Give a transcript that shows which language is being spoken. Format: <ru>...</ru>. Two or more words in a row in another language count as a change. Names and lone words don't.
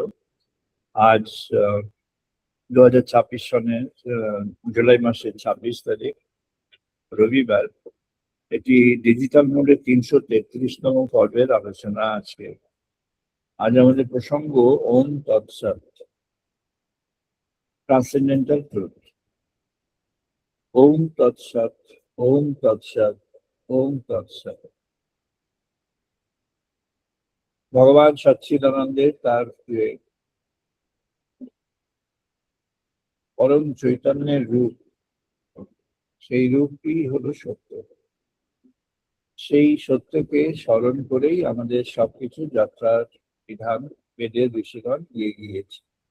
<bn>আজ 2026 সনের জুলাই মাসের 26 তারিখ রবিবার। এটি ডিজিটাল মোডে 333তম পর্বের আলোচনা আজকে। আজ আমাদের প্রসঙ্গ</bn> <sa>ওম তৎসৎ,</sa> <en>transcendental truth.</en> <sa>ওম তৎসৎ, ওম তৎসৎ, ওম তৎসৎ।</sa> <bn>ভগবান সচ্চিদানন্দের তার পরম চৈতন্যের রূপ, সেই রূপটি হলো সত্য। সেই সত্যকে স্মরণ করেই আমাদের সবকিছু যাত্রার বিধান বেদের ঋষিগণ দিয়ে গিয়েছে।</bn>